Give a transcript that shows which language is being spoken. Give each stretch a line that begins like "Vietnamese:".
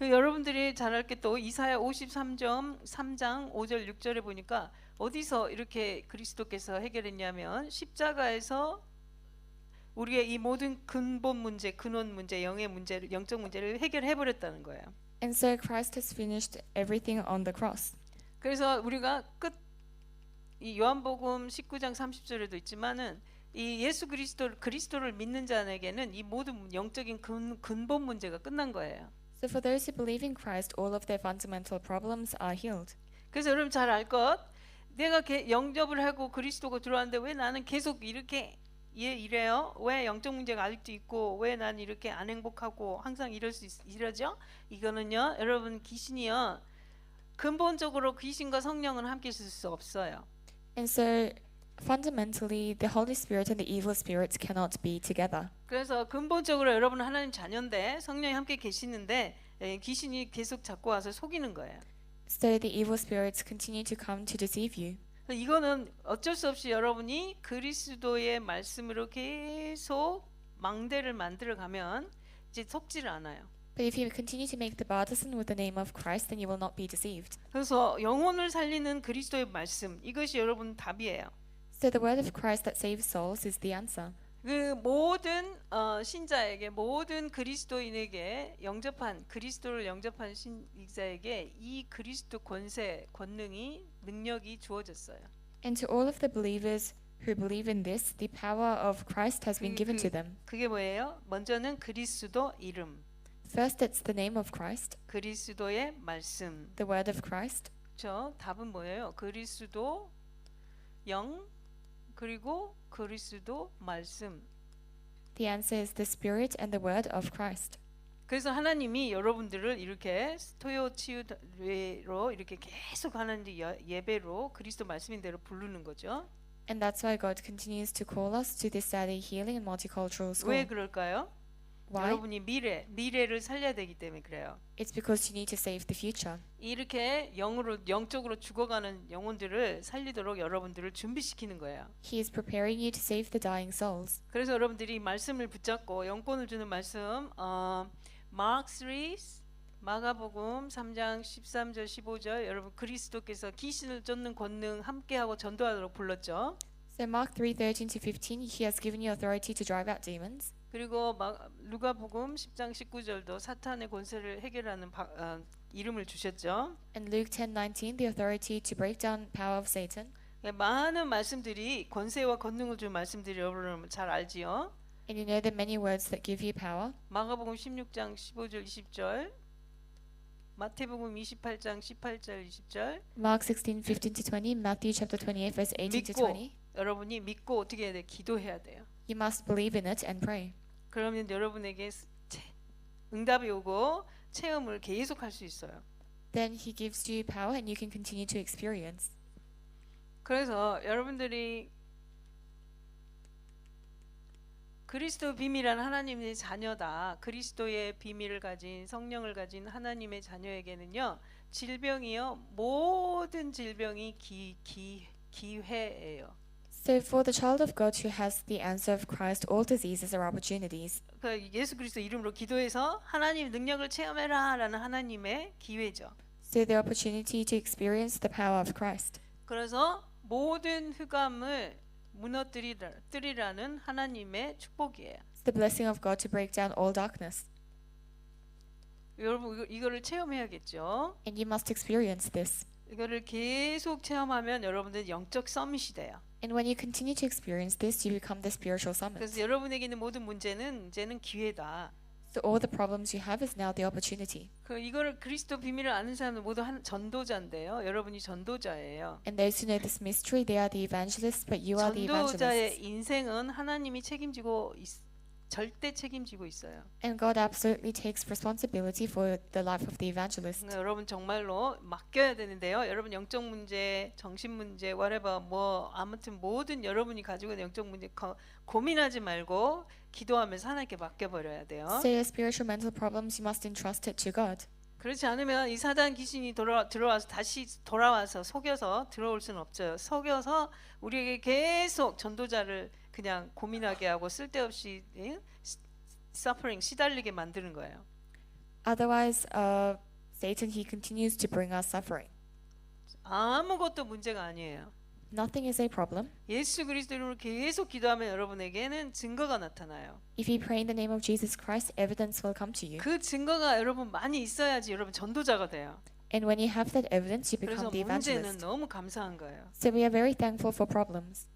Korean: 여러분들이 잘 알 게 또 이사야 53장 5절 6절에 보니까 어디서 이렇게 그리스도께서 해결했냐면 십자가에서 우리의 이 모든 근본 문제, 근원 문제, 영적 문제를 해결해 버렸다는 거예요.
English: And so Christ has finished everything on the cross.
Korean: 그래서 우리가 이 요한복음 19장 30절에도 있지만은 이 예수 그리스도를 믿는 자에게는 이 모든 영적인 근본 문제가 끝난 거예요.
English: So for those who believe in Christ, all of their fundamental problems are healed.
Korean: 그래서 여러분 잘 알 것, 내가 영접을 하고 그리스도가 들어왔는데 왜 나는 계속 이렇게 이래요? 왜 영적 문제가 아직도 있고 왜 난 이렇게 안 행복하고 항상 이러죠? 이거는요, 여러분 귀신이요, 근본적으로 귀신과 성령은 함께 있을 수 없어요.
English: And so fundamentally, the Holy Spirit and the evil spirits cannot be together.
Korean: 그래서 근본적으로 여러분은 하나님 자녀인데 성령이 함께 계시는데 귀신이 계속 자꾸 와서 속이는 거예요.
English: So the evil spirits continue to come to deceive you.
Korean: 이거는 어쩔 수 없이 여러분이 그리스도의 말씀으로 계속 망대를 만들어 가면 이제 속지를 않아요.
English: But if you continue to make the partisan with the name of Christ, then you will not be deceived.
Korean: 그래서 영혼을 살리는 그리스도의 말씀, 이것이 여러분 답이에요.
English: So the word of Christ that saves souls is the answer.
Korean: 그 모든 신자에게, 모든 그리스도인에게 그리스도를 영접한 신자에게 이 그리스도 권능이 능력이 주어졌어요.
English: And to all of the believers who believe in this, the power of Christ has been given to them.
Korean: 그게 뭐예요? 먼저는 그리스도 이름,
English: First, it's the name of Christ,
Korean: 그리스도의 말씀.
English: the word of Christ.
Korean: 저 답은 뭐예요? 그리스도 영 그리고 그리스도 말씀.
English: The answer is the Spirit and the word of Christ.
Korean: 그래서 하나님이 여러분들을 이렇게 토요 치유로 이렇게 계속 하는 예배로 그리스도 말씀인 대로 부르는 거죠.
English: And that's why God continues to call us to this Saturday healing and multicultural school.
Korean: 왜 그럴까요?
English: Why?
Korean: 여러분이 미래를 살려야 되기 때문에 그래요.
English: It's because you need to save the future.
Korean: 이렇게 영적으로 죽어가는 영혼들을 살리도록 여러분들을 준비시키는 거예요.
English: He is preparing you to save the dying souls.
Korean: 그래서 여러분들이 말씀을 붙잡고 영권을 주는 말씀, 마가복음 3장 13절 15절, 여러분 그리스도께서 귀신을 쫓는 권능 함께하고 전도하도록 불렀죠.
English: So Mark 3:13 to 15, he has given you authority to drive out demons.
Korean: 그리고 누가복음 10장 19절도 사탄의 권세를 해결하는 이름을 주셨죠.
English: And Luke 10:19, the authority to break down power of Satan.
Korean: 많은 말씀들이 권세와 권능을 준 말씀들이 여러분 잘 알지요.
English: And you know the many words that give you power.
Korean: 마가복음 16장 15절 20절, 마태복음 28장 18절 20절.
English: Mark 16:15 to 20, Matthew chapter 28 verse 18 to 20.
Korean: 여러분이 믿고 어떻게 해야 돼? 기도해야 돼요.
English: You must believe in it and pray.
Korean: 그러면 여러분에게 응답이 오고 체험을 계속할 수 있어요.
English: Then he gives you power and you can continue to experience.
Korean: 그래서 여러분들이 그리스도 비밀한 하나님의 자녀다. 그리스도의 비밀을 가진 성령을 가진 하나님의 자녀에게는요, 질병이요, 모든 질병이 기회예요.
English: So for the child of God who has the answer of Christ, all diseases are opportunities.
Korean: 그 예수 그리스도 이름으로 기도해서 하나님 능력을 체험해라라는 하나님의 기회죠.
English: So the opportunity to experience the power of Christ.
Korean: 그래서 모든 흑암을 무너뜨리라는 하나님의 축복이에요.
English: It's the blessing of God to break down all darkness.
Korean: 여러분 이거를 체험해야겠죠.
English: And you must experience this.
Korean: 이거를 계속 체험하면 여러분들 영적 서밋이 돼요.
English: And when you continue to experience this, you become the spiritual summit.
Korean: 그래서 여러분에게 있는 모든 문제는 이제는 기회다.
English: So all the problems you have is now the opportunity.
Korean: 이거를 그리스도 비밀을 아는 사람들 모두 전도자인데요. 여러분이 전도자예요.
English: And those who know this mystery, they are the evangelists, but you are the
Korean: 전도자의 인생은 하나님이 절대 책임지고 있어요.
English: And God absolutely takes responsibility for the life of the evangelist.
Korean: 여러분 정말로 맡겨야 되는데요. 여러분 영적 문제, 정신 문제, whatever 뭐 아무튼 모든 여러분이 가지고 있는 영적 문제 고민하지 말고 기도하면서 하나님께 맡겨버려야 돼요.
English: So your spiritual mental problems, you must entrust it to God.
Korean: 그렇지 않으면 이 사단 귀신이 들어와서 다시 돌아와서 속여서 들어올 수는 없죠. 속여서 우리에게 계속 전도자를 그냥 고민하게 하고 쓸데없이 suffering 시달리게 만드는 거예요.
English: Otherwise, Satan, he continues to bring us suffering.
Korean: 아무것도 문제가 아니에요.
English: Nothing is a problem.
Korean: 예수 그리스도 이름으로 계속 기도하면 여러분에게는 증거가 나타나요.
English: If you pray in the name of Jesus Christ, evidence will come to you.
Korean: 그 증거가 여러분 많이 있어야지 여러분 전도자가 돼요.
English: And when you have that evidence, you
Korean: 그래서
English: become the
Korean: 문제는
English: evangelist.
Korean: 너무 감사한 거예요.
English: So we are very thankful for problems.